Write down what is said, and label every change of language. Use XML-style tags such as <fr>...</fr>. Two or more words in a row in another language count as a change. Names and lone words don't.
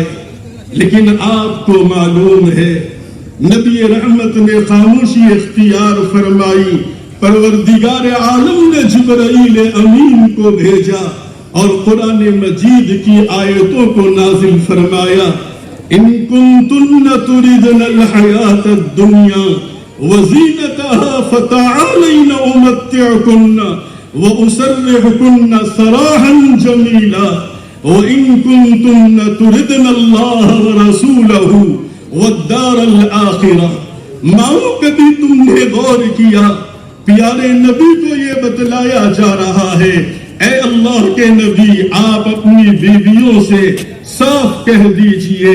<ur>لیکن آپ کو معلوم ہے نبی رحمت نے خاموشی اختیار فرمائی، پروردگار عالم نے جبرائیل امین کو بھیجا اور قرآن مجید کی آیتوں کو نازل فرمایا۔</ur> <ar>ان کنتن تردن الحیات الدنیا وزینتها فتعالین امتعکن واسرحکن سراحا جمیلا وان کنتن تردن اللہ ورسولہ والدار الآخرہ۔</ar> <ur>ماؤں کبھی تم نے غور کیا؟ پیارے نبی کو یہ بتلایا جا رہا ہے، اے اللہ کے نبی آپ اپنی بیویوں سے صاف کہہ دیجئے،</ur>